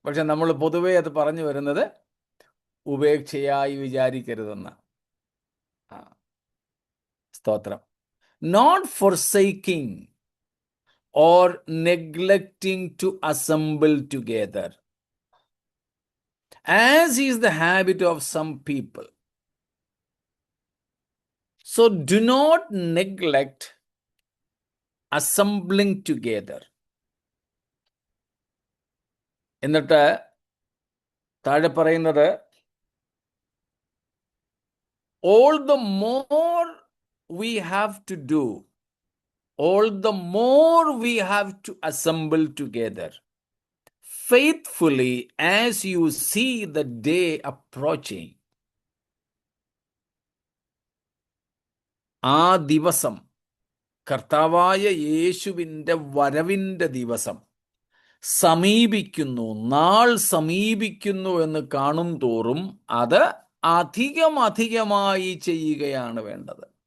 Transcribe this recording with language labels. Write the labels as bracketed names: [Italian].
[Malayalam] പക്ഷെ നമ്മൾ പൊതുവെ അത് പറഞ്ഞു വരുന്നത് ഉപേക്ഷയായി വിചാരിക്കരുതെന്ന്. സ്തോത്രം. [English] not forsaking or neglecting to assemble together, as is the habit of some people. So do not neglect assembling together. [Malayalam] എന്നിട്ട് താഴെ പറയുന്നത്, [English] all the more we have to do, all the more we have to assemble together faithfully as you see the day approaching. [Malayalam] ആ ദിവസം, കർത്താവായ യേശുവിൻ്റെ വരവിൻ്റെ ദിവസം സമീപിക്കുന്നു, നാൾ സമീപിക്കുന്നു എന്ന് കാണും തോറും അത് അധികമായി ചെയ്യുകയാണ് വേണ്ടത്.